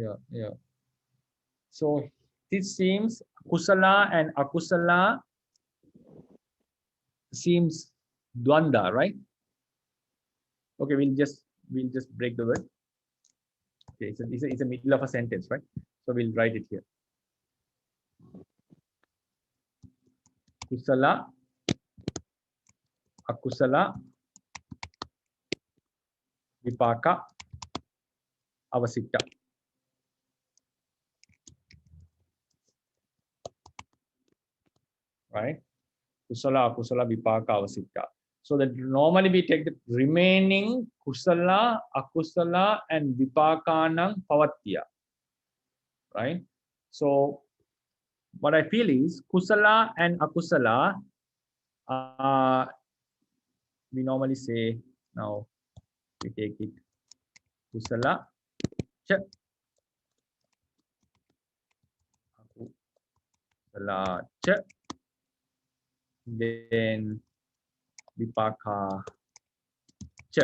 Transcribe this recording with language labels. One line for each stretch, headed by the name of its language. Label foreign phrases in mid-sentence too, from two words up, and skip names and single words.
English: So this seems kusala and akusala seems dvanda, right? Okay, we'll just break the word. Okay, it's a middle of a sentence, right? So we'll write it here.
Pali: Kusala, akusala, vipaka, avasitta.
English: Right?
Pali: Kusala, akusala, vipaka, avasitta.
English: So that normally we take the remaining kusala, akusala, and
Pali: vipakanang pavatya.
English: Right? So what I feel is kusala and akusala, we normally say, now we take it
Pali: kusala cha akusala cha,
English: then
Pali: vipaka cha.